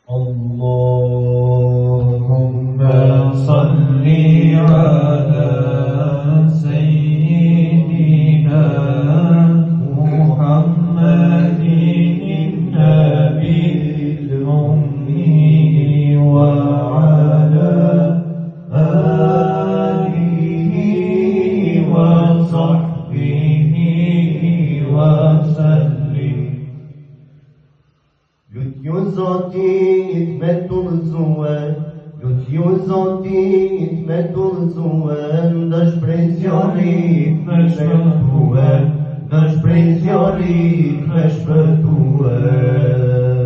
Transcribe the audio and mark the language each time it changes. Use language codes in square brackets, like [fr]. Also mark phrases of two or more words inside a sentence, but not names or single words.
[ar] اللهم صل على سيدنا محمد النبي الأمي وعلى آله وصحبه وسلم. [sq] Lutju Zotit me tullëzuen, lutju Zotit me tullëzuen, dësh prej zjarit me shpëtuen, dësh prej zjarit me shpëtuen.